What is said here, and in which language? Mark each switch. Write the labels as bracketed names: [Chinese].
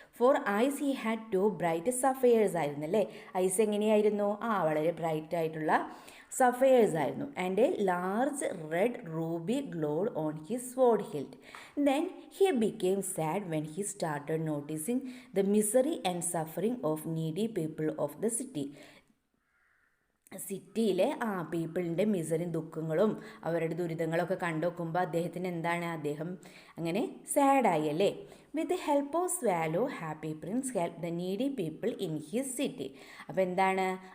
[English] for eyes he had 2 bright sapphires [Malayalam] ആയിരുന്നു അല്ലേ. Ice എങ്ങനെയായിരുന്നു? വളരെ ബ്രൈറ്റ് ആയിട്ടുള്ള സഫയേഴ്സ് ആയിരുന്നു. [English] And a large red ruby glowed on his sword hilt. Then he became sad when he started noticing the misery and suffering of needy people of the city. [Malayalam] സിറ്റിയിലെ പീപ്പിളിൻ്റെ മിസറിയും ദുഃഖങ്ങളും അവരുടെ ദുരിതങ്ങളൊക്കെ കണ്ടുനോക്കുമ്പോൾ അദ്ദേഹത്തിന് എന്താണ്? അദ്ദേഹം അങ്ങനെ സാഡായി അല്ലേ. [English] With the help of swallow happy prince help the needy people in his city. [Malayalam] അപ്പോൾ എന്താണ്?